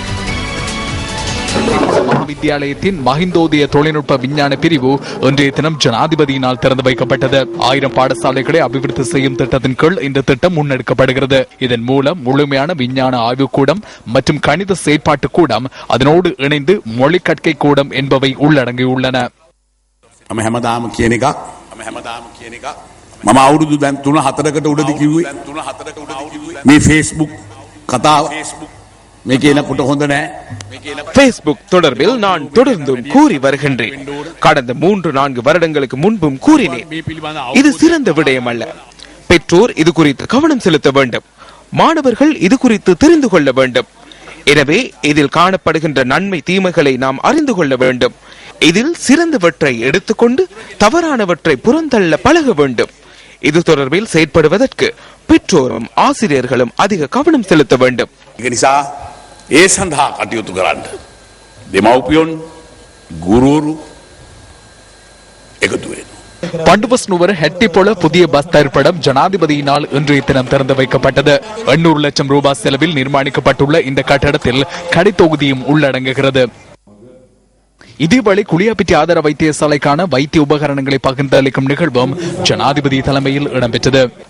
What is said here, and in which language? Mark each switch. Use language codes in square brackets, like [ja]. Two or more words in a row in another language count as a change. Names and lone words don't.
[ta] மகாவித்தியாலயத்தின் மஹிந்தோதய தொழில்நுட்ப விஞ்ஞான பிரிவு இன்றைய தினம் ஜனாதிபதியினால் திறந்து வைக்கப்பட்டது. 1000 பாடசாலைகளை அபிவிருத்தி செய்யும் திட்டத்தின் கீழ் இந்த திட்டம் முன்னெடுக்கப்படுகிறது. இதன் மூலம் முழுமையான விஞ்ஞான ஆய்வுக்கூடம் மற்றும் கணித செயற்பாட்டு கூடம், அதனோடு இணைந்து மொழி கற்கை கூடம் என்பவை உள்ளடங்கியுள்ளன. [si] මම අවුරුදු දැන් 3-4කට උඩදී කිව්වේ මේ Facebook කතාව මේ කියනකොට හොඳ නැහැ. [ta] Facebook தொடர்பில் நான் தொடர்ந்தும் கூறி வருகின்றேன். கடந்த 3-4 வருடங்களுக்கு முன்பும் கூறினேன். இது சிறந்த விடயம் அல்ல. பெற்றோர் இது குறித்து கவனம் செலுத்த வேண்டும். மாணவர்கள் இது குறித்து தெரிந்து கொள்ள வேண்டும். எனவே இதில் காணப்படுகின்ற நன்மை தீமைகளை நாம் அறிந்து கொள்ள வேண்டும். இதில் சிறந்தவற்றை எடுத்துக்கொண்டு தவறானவற்றை புறந்தள்ள பழக வேண்டும். இது தொடர்பில் செயற்படுவதற்கு பெற்றோரும் ஆசிரியர்களும் அதிக கவனம் செலுத்த வேண்டும். [si] ඒ සඳහා කටයුතු කරන්න දෙමව්පියන් ගුරුවරු එකතු වෙනවා. [ta] பண்டுவஸ்னுவர் ஹெட்டிபொல புதிய பஸ் தரிப்பிடம் ஜனாதிபதியினால் இன்றைய தினம் திறந்து வைக்கப்பட்டது. 800 லட்சம் ரூபாய் செலவில் நிர்மாணிக்கப்பட்டுள்ள இந்த கட்டடத்தில் கடைத்தொகுதியும் உள்ளடங்குகிறது. இதேவேளை குளியாப்பிட்டி ஆதார வைத்தியசாலைக்கான வைத்திய உபகரணங்களை பகிர்ந்தளிக்கும் நிகழ்வும் ஜனாதிபதி தலைமையில் இடம்பெற்றது.